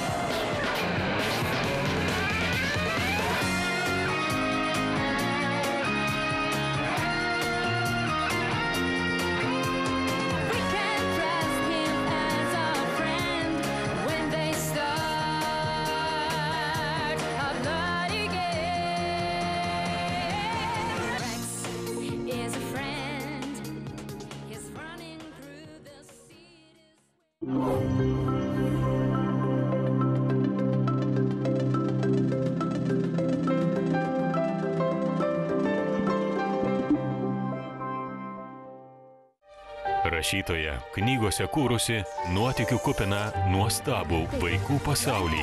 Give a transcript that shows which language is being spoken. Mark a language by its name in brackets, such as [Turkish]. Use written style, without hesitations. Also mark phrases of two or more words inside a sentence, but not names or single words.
[English] We can trust him as a friend when they start a bloody game. Rex is a friend. He's running through the cities. [Lithuanian] Rašytoja knygose kūrusi nuotykių kupiną nuostabų vaikų pasaulį.